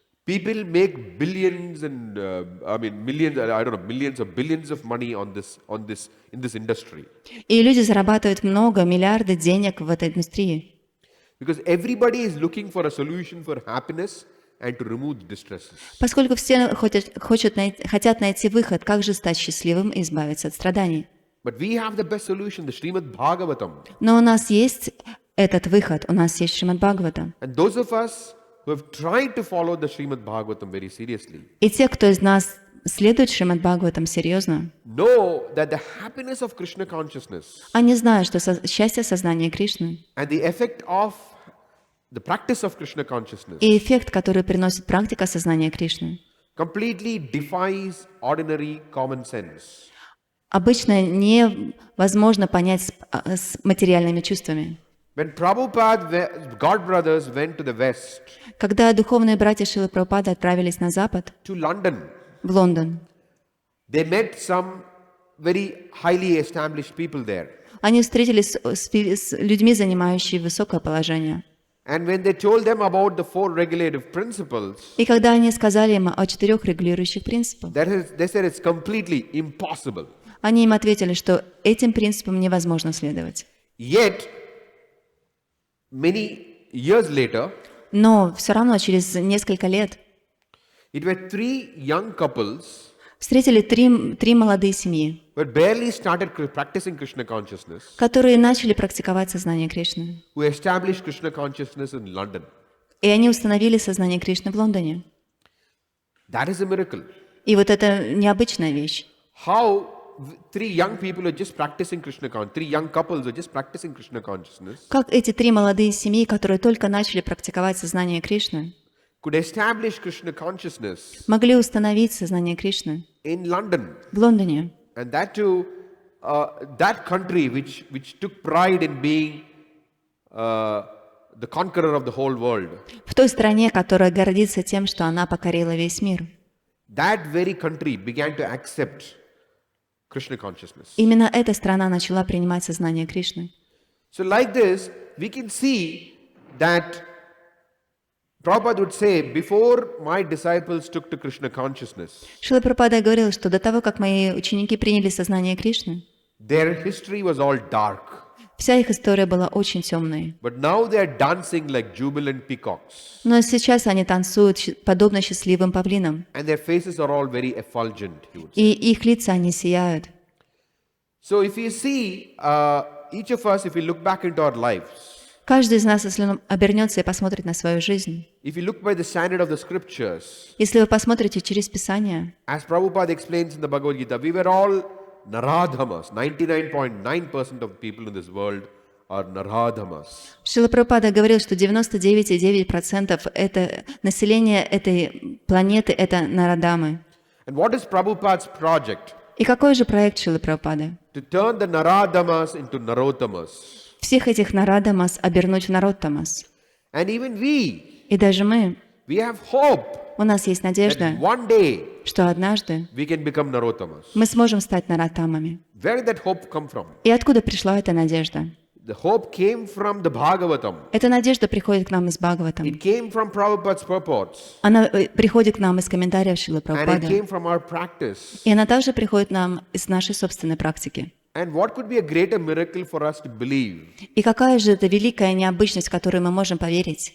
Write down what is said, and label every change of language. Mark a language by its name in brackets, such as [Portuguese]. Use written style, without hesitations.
[English] People make billions and millions. I don't know, millions or billions of money in this industry. [Russian] И люди зарабатывают миллиарды денег в этой индустрии. [English] Because everybody is looking for a solution for happiness and to remove the distresses. [Russian] Поскольку все хотят найти выход, как же стать счастливым и избавиться от страданий. [English] But we have the best solution, the Shrimad Bhagavatam. [Russian] Но у нас есть этот выход, у нас есть Шримад Бхагаватам. [English] And those of us who have tried to follow the Shrimad Bhagavatam very seriously [Russian] И те, кто из нас следует Шримад Бхагаватам серьезно, [English] know that the happiness of Krishna consciousness [Russian] они знают, что счастье сознания Кришны [English] and the effect of the practice of Krishna consciousness [Russian] и эффект, который приносит практика сознания Кришны, [English] completely defies ordinary common sense. [Russian] обычно невозможно понять с материальными чувствами. [English] When Prabhupada, God brothers went to the west, [Russian] Когда духовные братья Шрилы Прабхупады отправились на запад, [English] to London, [Russian] в Лондон, [English] they met some very highly established people there. [Russian] они встретились с людьми, занимающими высокое положение. [English] And when they told them about the 4 regulative principles, [Russian] И когда они сказали им о 4 регулирующих принципах, [English] they said it's completely impossible. [Russian] они им ответили, что этим принципам невозможно следовать. [English] Yet, many years later, [Russian] Но все равно через несколько лет [English] it were 3 young couples [Russian] встретили три молодые семьи, [English] who had barely started practicing Krishna consciousness, [Russian] которые начали практиковать сознание Кришны. [English] who established Krishna consciousness in London. [Russian] И они установили сознание Кришны в Лондоне. [English] That is a miracle. [Russian] И вот это необычная вещь. [English] How 3 young people are just practicing Krishna consciousness, 3 young couples are just practicing Krishna consciousness, [Russian] Как эти 3 молодые семьи, которые только начали практиковать сознание Кришны, [English] could establish Krishna consciousness [Russian] могли установить сознание Кришны [English] in London. [Russian] в Лондоне. [English] And that too, that country which took pride in being the conqueror of the whole world, [Russian] В той стране, которая гордится тем, что она покорила весь мир. [English] that very country began to accept Krishna consciousness. [Russian] Именно эта страна начала принимать сознание Кришны. [English] So like this, we can see that Prabhupada would say, before my disciples took to Krishna consciousness, [Russian] Шрила Прабхупада говорил, что до того, как мои ученики приняли сознание Кришны, [English] their history was all dark. [Russian] вся их история была очень темной. [English] But now they are dancing like jubilant peacocks. [Russian] Но сейчас они танцуют подобно счастливым павлинам, [English] And their faces are all very effulgent, he would say. [Russian] и их лица, они сияют. [English] So if you see, each of us, if we look back into our lives, [Russian] Каждый из нас, если он обернется и посмотрит на свою жизнь, [English] if you look by the standard of the scriptures, [Russian] если вы посмотрите через Писание, [English] as Prabhupada explains in the Bhagavad Gita, we were all Naradhamas. 99.9% of people in this world are Naradhamas. [Russian] Шрила Прабхупада говорил, что 99,9% это население этой планеты — это нарадамы. [English] And what is Prabhupada's project? [Russian] И какой же проект Шрилы Прабхупады? [English] To turn the Naradamas into Narottamas. [Russian] Всех этих нарадамас обернуть в народтамас. [English] And even we [Russian] И даже мы, [English] have hope [Russian] у нас есть [English] that [Russian] надежда, [English] one day [Russian] что однажды [English] we can become Narottamas. [Russian] мы сможем стать наратамами. [English] Where did that hope come from? [Russian] И откуда пришла эта надежда? [English] The hope came from the Bhagavatam. [Russian] Эта надежда приходит к нам из Бхагаватам. [English] It came from Prabhupada's purports. [Russian] Она приходит к нам из комментариев Шрилы [English] And it [Russian] Прабхупады. [English] came from our practice. [Russian] И она также приходит к нам из нашей собственной практики. [English] And what could be a greater miracle for us to believe [Russian] И какая же это великая необычность, в которую мы можем поверить?